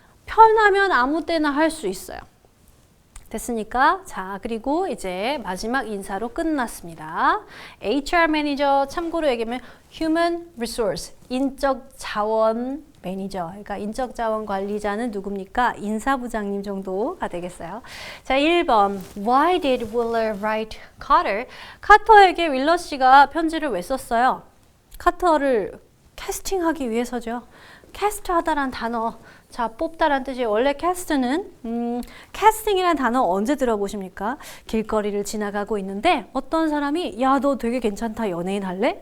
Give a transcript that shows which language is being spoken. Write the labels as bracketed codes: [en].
[ko] 편하면 아무 때나 할 수 있어요. 됐으니까 자, 그리고 이제 마지막 인사로 끝났습니다. HR 매니저 참고로 얘기하면 Human Resource, 인적 자원 매니저, 그러니까 인적 자원 관리자는 누굽니까? 인사부장님 정도가 되겠어요. 자, 1번 [en] Why did Wheeler write Carter? [ko] 카터에게 윌러 씨가 편지를 왜 썼어요? 카터를 캐스팅하기 위해서죠. 캐스트하다란 단어, 자, 뽑다란 뜻이에요. 원래 캐스트는 캐스팅이라는 단어 언제 들어보십니까? 길거리를 지나가고 있는데 어떤 사람이 야, 너 되게 괜찮다, 연예인 할래?